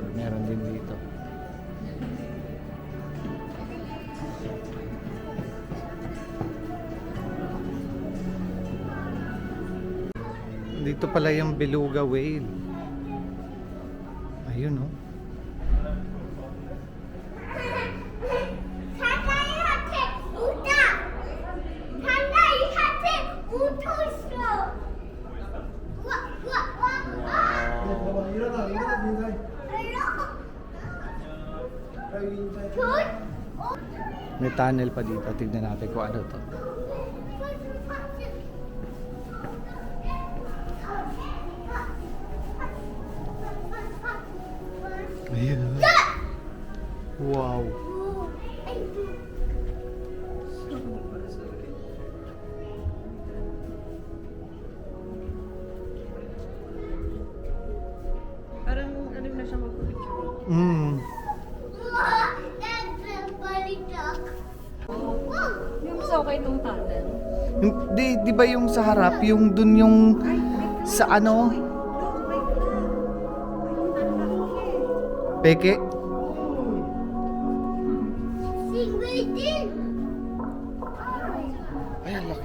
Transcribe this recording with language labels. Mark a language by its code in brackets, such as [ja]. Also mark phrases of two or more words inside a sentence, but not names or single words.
[tl] Meron din dito. Dito pala yung beluga whale. Ayun oh. [ko] 사나이한테 웃다! 사나이한테 웃고 있어! 우와, 우와, 우와, 우와! 일어나, 인사해. 둘, [tl] May tunnel pa dito. Tignan natin kung ano to. Ayun oh. Wow. Parang ano na siya magpapicture. Mm. [en] That's a funny duck. Whoa, whoa. [tl] Mas okay itong tunnel. Di ba yung sa harap, yung dun yung sa ano? Peke? Sigurity. Ay, ang laki.